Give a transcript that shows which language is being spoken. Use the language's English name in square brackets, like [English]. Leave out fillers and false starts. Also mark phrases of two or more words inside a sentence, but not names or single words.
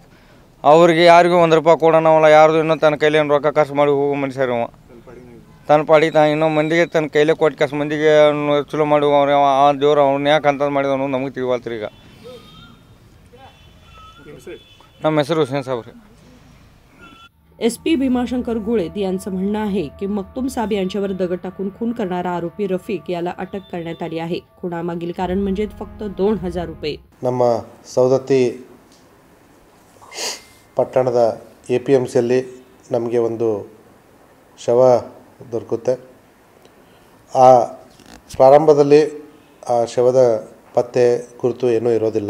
[Kannada] ಅವ್ರಿಗೆ ಯಾರಿಗೂ 1 ರೂಪಾಯಿ ಕೊಡೋಣವಲ್ಲ, ಯಾರ್ದು ಇನ್ನೂ ತನ್ನ ಕೈಲಿ ಏನು ರೊಕ್ಕ ಖರ್ಚು ಮಾಡಿ ಹೋಗೋ ಮನುಷ್ಯರು ಅವ. ತನ್ನ ಪಾಡಿ ಇನ್ನೂ ಮಂದಿಗೆ ತನ್ನ ಕೈಲೇ ಕೊಟ್ಟು ಕಸ್ ಮಂದಿಗೆ ಚಲೋ ಮಾಡುವ ಆ ದೇವ್ರು ಅವ್ನ ಯಾಕೆ ಅಂತಂದು ಮಾಡಿದವನು ನಮಗೆ ತಿಳಿವಲ್ತ್ರಿ ಈಗ. ನಮ್ಮ ಹೆಸರು ಹುಸೇನ್ ಸಾಬ್ ರೀ. [Marathi] SP भीमाशंकर गुळेद यांचं म्हणणं आहे की मक्तुम साब यांच्यावर दगड टाकून खून करणारा आरोपी रफीक याला अटक करण्यात आली आहे. खुनामागील कारण म्हणजे फक्त 2000 रुपये. [Kannada] ನಮ್ಮ ಸೌದತ್ತಿ ಪಟ್ಟಣದ APMCಯಲ್ಲಿ ನಮಗೆ ಒಂದು ಶವ ದೊರಕುತ್ತೆ. ಆ ಪ್ರಾರಂಭದಲ್ಲಿ ಆ ಶವದ ಪತ್ತೆ ಗುರುತು ಏನೂ ಇರೋದಿಲ್ಲ.